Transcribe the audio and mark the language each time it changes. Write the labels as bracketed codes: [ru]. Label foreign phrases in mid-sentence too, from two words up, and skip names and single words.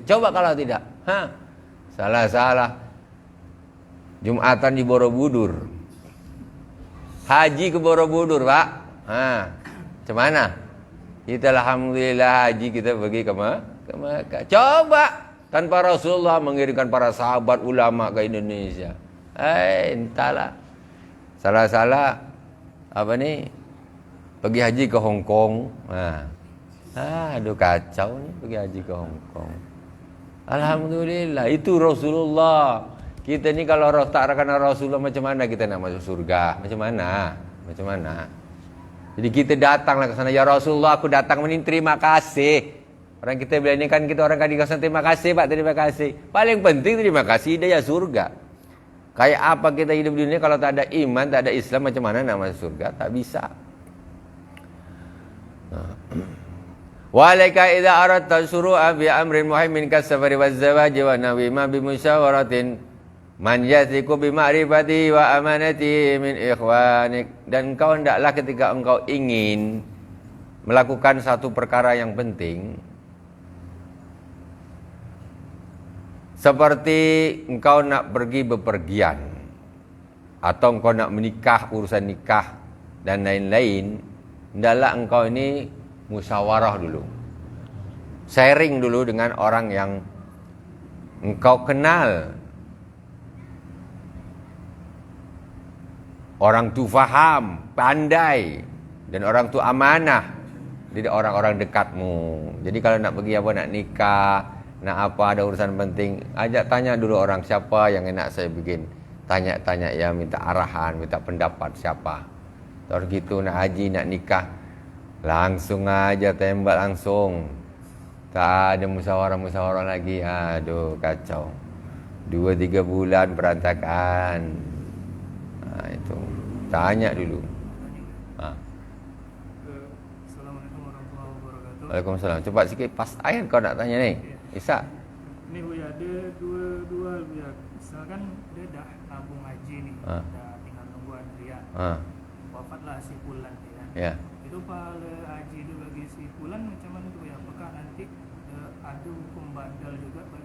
[ms] Coba kalau tidak, salah-salah. Jumatan di Borobudur, haji ke Borobudur, Pak. Macam mana? Kita alhamdulillah haji kita pergi ke Mekah. Coba tanpa Rasulullah mengirimkan para sahabat ulama ke Indonesia. Entahlah. Salah-salah apa ni? Pergi haji ke Hong Kong. Aduh kacau ni pergi haji ke Hong Kong. Alhamdulillah itu Rasulullah. Kita ni kalau tak kena Rasulullah, macam mana kita nak masuk surga? Macam mana? Macam mana? Jadi kita datanglah ke sana, ya Rasulullah, aku datang ini terima kasih. Orang kita bila ni kan kita orang kadang-kadang terima kasih Pak, terima kasih. Paling penting terima kasih hidayah surga. Kayak apa kita hidup di dunia kalau tak ada iman, tak ada Islam, macam mana nak masuk surga? Tak bisa. [ar] وعليك إذا أردت الشروع بأمر مهم كالسفر والزواج ونحوهما بمشاورة من يثق بمعرفة وأمانة من إخوانك. [ms] Dan engkau hendaklah ketika engkau ingin melakukan satu perkara yang penting, seperti engkau nak pergi bepergian atau engkau nak menikah, urusan nikah dan lain-lain, hendaklah engkau ini musyawarah dulu, sharing dulu dengan orang yang engkau kenal, orang tu faham, pandai, dan orang tu amanah. Jadi orang-orang dekatmu. Jadi kalau nak pergi apa, nak nikah, nak apa, ada urusan penting, ajak tanya dulu orang siapa yang enak saya bikin. Tanya-tanya ya, minta arahan, minta pendapat siapa. Terus gitu nak haji, nak nikah, langsung aja tembak langsung. Tak ada musyawarah-musyawarah lagi. Aduh kacau. 2-3 bulan berantakan. Itu tanya dulu. [ar] السلام عليكم ورحمة الله وبركاته. [ms] Waalaikumsalam. Cepat sikit, pas ayat kau nak tanya ni. Isa. Ini Buya ada dua Buya. Misalkan dia dah nabung haji nih, dah tinggal tunggu antrian. Wafatlah si Fulan kan. Ya. Itu pahala haji itu bagi si Fulan macam mana tu ya? Apakah nanti ada hukum badal juga bagi?